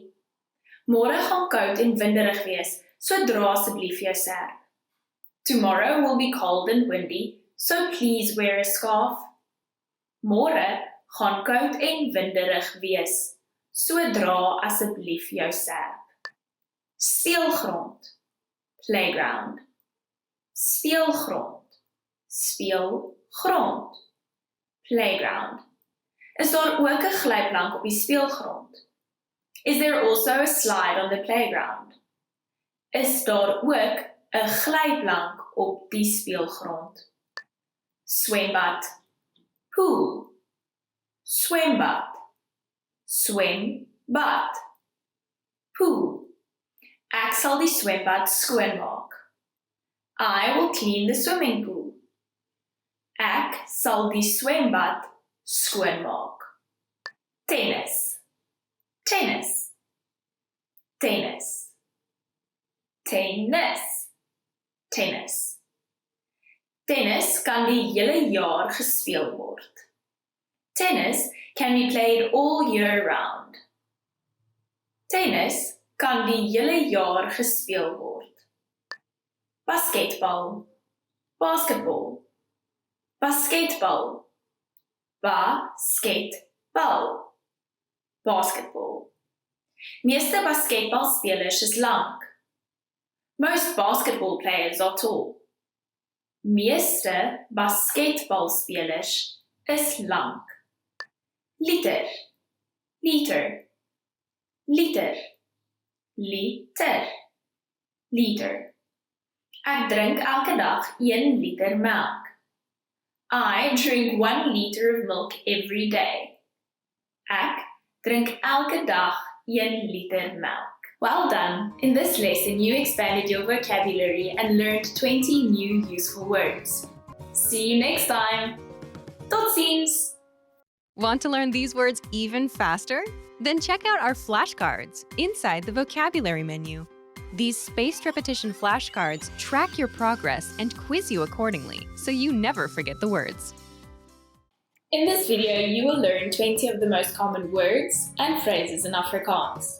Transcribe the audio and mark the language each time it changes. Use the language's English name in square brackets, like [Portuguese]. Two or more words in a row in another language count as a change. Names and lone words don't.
[Afrikaans] Môre gaan koud en winderig wees, so dra asseblief jou serp. [English] Tomorrow will be cold and windy, so please wear a scarf. [Afrikaans] Môre gaan koud en winderig wees, so dra asseblief jou serp. Speelgrond, playground. Speelgrond, speelgrond, playground. Is daar ook 'n glyplank op die speelgrond? [English] Is there also a slide on the playground? [Afrikaans] Is daar ook 'n glyplank op die speelgrond? Swembad, pool, swembad, swembad, pool. Ek sal die swembad skoonmaak. [English] I will clean the swimming pool. [Afrikaans] Ek sal die swembad skoonmaak. Tennis, tennis, tennis, tennis, tennis. Tennis kan die hele jaar gespeel word. [English] Tennis can be played all year round. [Afrikaans] Tennis kan die hele jaar gespeel word. Basketbal, basketbal, basketbal, basketbal, basketbal. Meeste basketbalspelers is lank. [English] Most basketball players are tall. [Afrikaans] Meeste basketbalspelers is lank. Liter, liter, liter, liter, liter. Ek drink elke dag 1 liter melk. [English] I drink 1 liter of milk every day. [Afrikaans] Ek drink elke dag 1 liter melk. [English] Well done! In this lesson, you expanded your vocabulary and learned 20 new useful words. See you next time! [Afrikaans] Tot ziens! [English] Want to learn these words even faster? Then check out our flashcards inside the vocabulary menu. These spaced repetition flashcards track your progress and quiz you accordingly, so you never forget the words. In this video, you will learn 20 of the most common words and phrases in Afrikaans.